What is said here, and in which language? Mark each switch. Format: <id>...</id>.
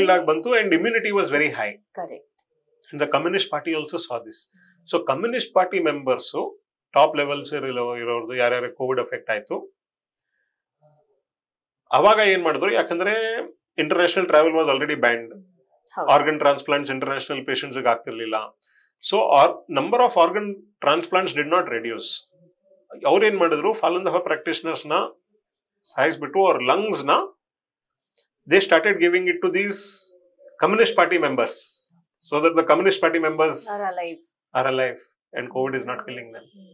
<en>ಬಂತು, and immunity was very high. Correct. And the Communist Party also saw this.</en> <kn>So Communist Party members, top levels ಇರೋದು ಯಾರ್ಯಾರು Covid effect ಆಯ್ತು, ಅವಾಗ ಏನ್ ಮಾಡಿದ್ರು, ಯಾಕಂದ್ರೆ</kn> <en>international travel was already banned,</en> <kn>organ transplants international patients ಆಗ್ತಿರ್ಲಿಲ್ಲ.</kn> <en>So number of organ transplants did not reduce.</en> <kn>ಅವ್ರೇನ್ ಮಾಡಿದ್ರು, ಫಾಲನ್ ದಫಾ ಪ್ರಾಕ್ಟಿಷನರ್ಸ್ ನ ಸಾಯಿಸ್ಬಿಟ್ಟು ಅವ್ರ ಲಂಗ್ಸ್ ನ</kn> <en>they started giving it to these Communist Party members, so that the Communist Party members are alive and COVID is not killing them.</en>